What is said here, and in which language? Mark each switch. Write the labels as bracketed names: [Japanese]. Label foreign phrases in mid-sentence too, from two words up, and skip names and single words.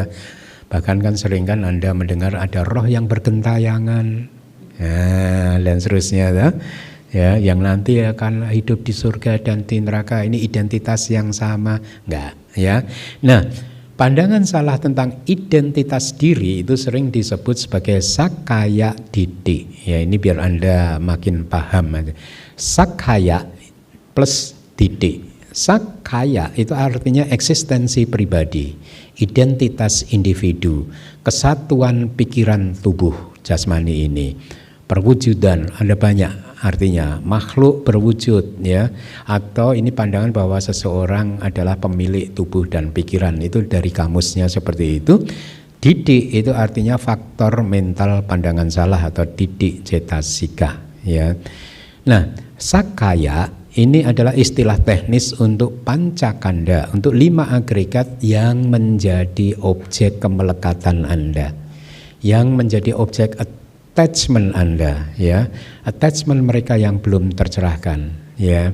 [Indonesian] Bahkan kan sering kan Anda mendengar ada roh yang bergentayangan, dan seterusnya ya, yang nanti akan hidup di surga dan di neraka. Ini identitas yang sama, enggak ya. Nah, pandangan salah tentang identitas diri itu sering disebut sebagai [Pali] Sakkaya Ditthi. [Indonesian] Ya, ini biar Anda makin paham aja. [Pali] Sakkaya plus Ditthi. [Indonesian] Sakkaya itu artinya eksistensi pribadi, identitas individu, kesatuan pikiran tubuh jasmani ini. Perwujudan ada banyak artinya, makhluk berwujud ya, atau ini pandangan bahwa seseorang adalah pemilik tubuh dan pikiran, itu dari kamusnya seperti itu. Ditthi itu artinya faktor mental pandangan salah atau [Pali] ditthi cetasika [Indonesian] ya. Nah, sakkaya ini adalah istilah teknis untuk pancakanda, untuk 5 agregat yang menjadi objek kemelekatan Anda, yang menjadi objek attachment Anda ya, attachment mereka yang belum tercerahkan ya.